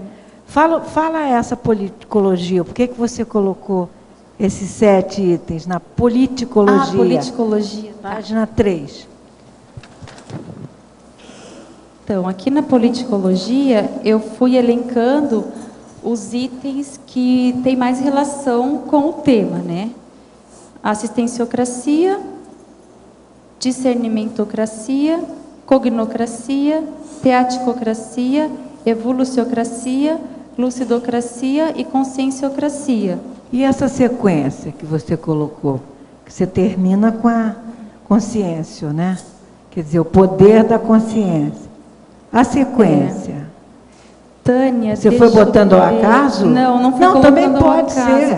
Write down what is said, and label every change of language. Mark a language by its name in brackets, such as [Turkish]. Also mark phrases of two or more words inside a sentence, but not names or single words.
[Portuguese] Fala essa politicologia. Por que você colocou esses 7 itens na politicologia? Politicologia. Página 3. Então, aqui na politicologia, eu fui elencando os itens que têm mais relação com o tema, né? Assistenciocracia, discernimentocracia, cognocracia, teaticocracia, evoluciocracia, lucidocracia e conscienciocracia. E essa sequência que você colocou, que você termina com a consciência, né? Quer dizer, o poder da consciência. A sequência. Tânia, você foi botando ao acaso? Não, não fui colocando também pode ser.